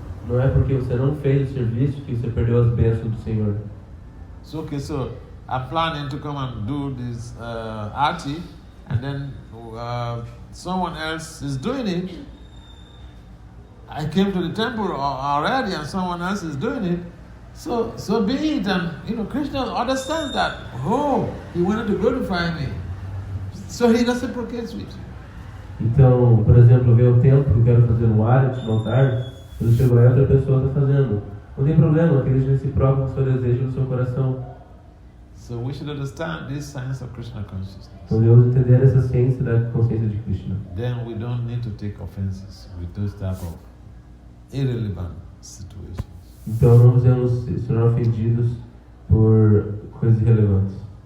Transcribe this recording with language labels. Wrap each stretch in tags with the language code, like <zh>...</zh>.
<pt>Não é porque você não fez o serviço que você perdeu as bênçãos do Senhor.</pt> <en>So okay, so I'm planning to come and do this arti, and then someone else is doing it. I came to the temple already, and someone else is doing it. So be it, and Krishna understands that. Oh, he wanted to glorify me, so he reciprocates with you.</en> <pt>Então, por exemplo, veio o templo que eu quero fazer um arati, um altar. Quando chegou aí, outra pessoa está fazendo. Não tem problema, Krishna reciproca o seu desejo no seu coração.</pt> <en>So we should understand this science of Krishna consciousness.</en> <pt>Então devemos entender essa ciência da consciência de Krishna.</pt> <en>Then we don't need to take offenses with those type of irrelevant situations.</en> <pt>Então não devemos se tornar ofendidos por coisas irrelevantes.</pt>